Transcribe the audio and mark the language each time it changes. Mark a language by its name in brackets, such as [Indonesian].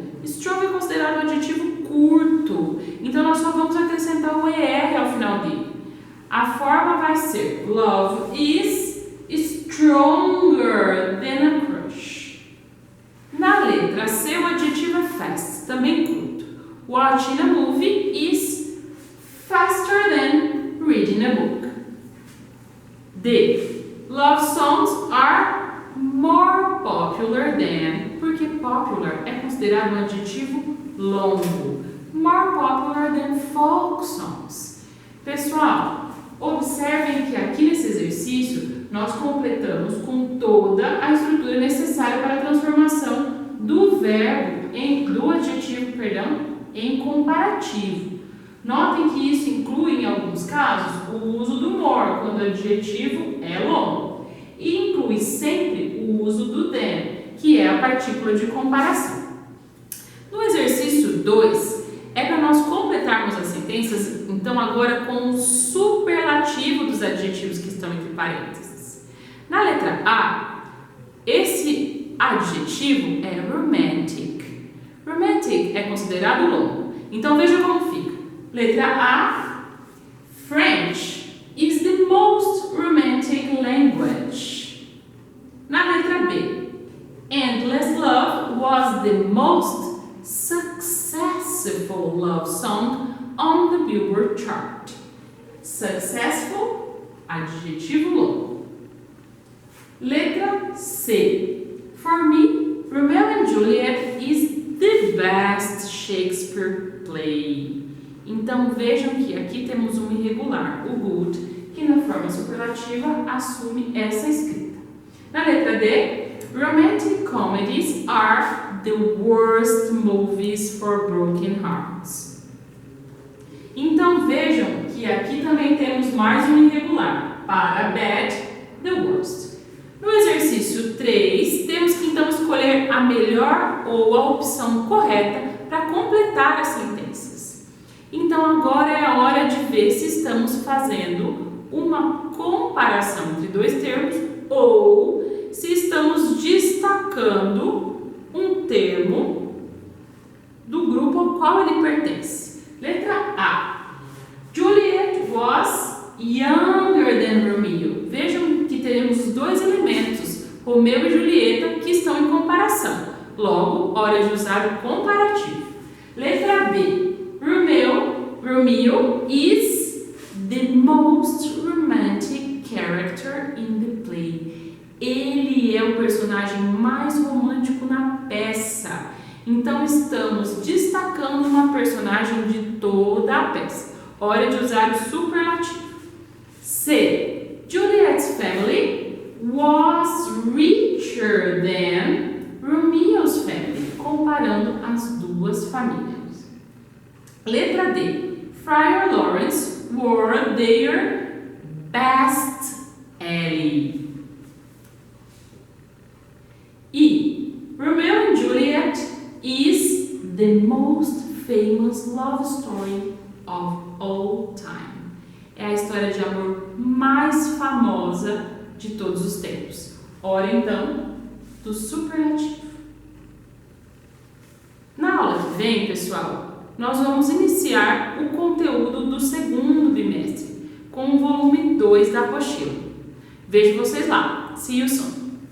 [Portuguese] Strong é considerado um adjetivo curto, então nós só vamos acrescentar o ER ao final dele. A forma vai ser [English] love is stronger than a crush. [Portuguese] Na letra C, o adjetivo é fast, também curto. [English] Watching a movie is faster than reading a book. [Portuguese] D. [English] Love songs are more popular than, [Portuguese] porque popular é considerado um adjetivo longo. [English] More popular than folk songs. [Portuguese] Pessoal, observem que aqui nesse exercício nós completamos com toda a estrutura necessária para a transformação do verbo do adjetivo, em comparativo. Notem que isso inclui, em alguns casos, o uso do more, quando o adjetivo é longo. E inclui sempre o uso do than, que é a partícula de comparação. No exercício 2, é para nós completarmos as sentenças, então agora com o superlativo dos adjetivos que estão entre parênteses. Na letra A, esse adjetivo é romantic. Romantic é considerado longo. Então veja como fica. Letra A, [English] French is the most romantic language. [Portuguese] Na letra B, [English] Endless Love was the most successful love song on the Billboard chart. [Portuguese] Successful, adjetivo longo. Letra C, [English] for me, Romeo and Juliet is the best Shakespeare play. [Portuguese] Então vejam que aqui temos um irregular, o [English] good, [Portuguese] que na forma superlativa assume essa escrita. Na letra D, [English] romantic comedies are the worst movies for broken hearts. [Portuguese] Então vejam que aqui também temos mais um irregular. Para bad, the worst. No exercício 3, temos que então escolher a melhor ou a opção correta para completar as sentenças. Então agora é a hora de ver se estamos fazendo uma comparação entre dois termos ou se estamos destacando um termo do grupo ao qual ele pertence. Letra A. [English] Juliet was younger than Romeo. [Portuguese] Vejam que teremos dois elementos, Romeu e Julieta, que estão em comparação. Logo, hora de usar o comparativo. Letra B. [English] Romeo is the most romantic character in the play. [Portuguese] Ele é o personagem mais romântico na peça. Então, estamos destacando uma personagem de toda a peça. Hora de usar o superlativo. C. [English] Juliet's family was richer than Romeo's family. [Portuguese] Comparando as duas famílias. Letra D. [English] Friar Lawrence wore their best alley. E. Romeo and Juliet is the most famous love story of all time. [Portuguese] É a história de amor mais famosa de todos os tempos. Hora então do superlativo. Na aula que vem, pessoal, nós vamos iniciar o conteúdo do segundo bimestre com o volume 2 da apostila. Vejo vocês lá. [English] See you soon!